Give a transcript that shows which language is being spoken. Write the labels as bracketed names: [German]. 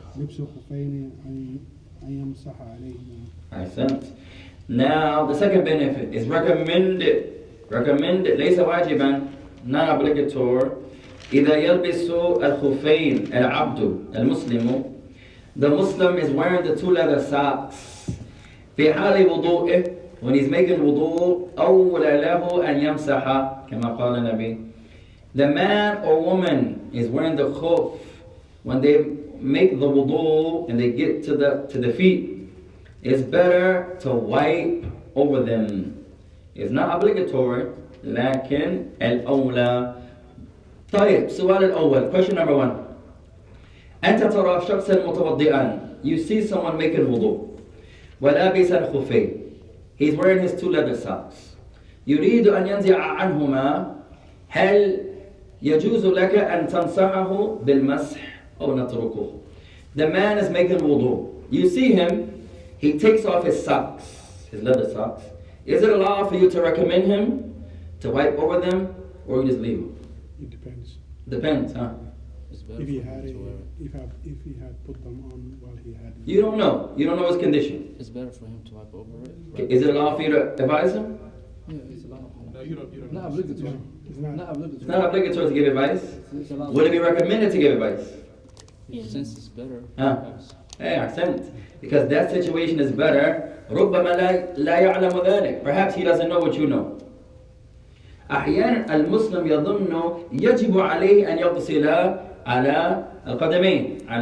[Arabic] لبس الخفين أن يمسح عليهما. أحسنت. [English] Now the second benefit is recommended. Recommended [Arabic] ليس واجبا, [English] not obligatory. [Arabic] إذا يلبس الخفين العبد المسلم, [English] the Muslim is wearing the two leather socks. [Arabic] في حال وضوئه, [English] when he's making wudu, [Arabic] أولى له أن يمسح كما قال النبي. [English] The man or woman is wearing the khuf. When they make the wudu and they get to the feet, it's better to wipe over them. It's not obligatory, [Arabic] لكن الأولى. طيب سؤال الأول, [English] question number 1. [Arabic] أنت ترى شخصا متوضئا. [English] You see someone making wudu. [Arabic] ولابس الخفين. [English] He's wearing his two leather socks. [Arabic] يريد أن ينزع عنهما. هل يجوز لك أن تنصحه بالمسح أو نتركه? [English] The man is making wudu. You see him, he takes off his socks, his leather socks. Is it allowed for you to recommend him to wipe over them, or you just leave them? It depends. Depends, huh? If he had if he had put them on while he had. You don't know. You don't know his condition. It's better for him to wipe over it. Is it allowed for you to advise him? Yeah, it's allowed. No, you don't. Not obligatory. It's not. Not obligatory. It's not obligatory to give advice. It's allowed. Would it be recommended to give advice? Yeah. Since it's better. Huh? Hey, accent. Because that situation is better. [Arabic] ربما لا يعلم ذلك. [English] Perhaps he doesn't know what you know. [Arabic] أحيانا المسلم يظن يجب عليه أن يغسل على القدمين.